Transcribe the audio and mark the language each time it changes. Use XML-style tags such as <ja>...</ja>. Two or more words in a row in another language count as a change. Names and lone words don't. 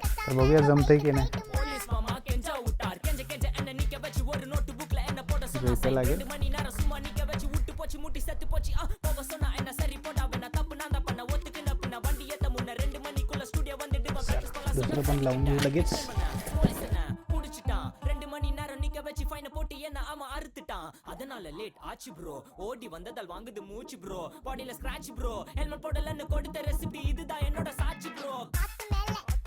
<mr>तर बघूया जमतंय की नाही. इथे लागेल. दुसरं पण लावून घेऊ लगेच.</mr> <ta>அதனால லேட் ஆச்சு ப்ரோ ஓடி வந்ததால் வாங்குது மூச்சு ப்ரோ பாடியில ஸ்கிராட்ச் ப்ரோ ஹெல்மெட் போடலன்னு கொடுத்த ரெசிபி இதுதான் என்னோட சாட்சி ப்ரோ</ta>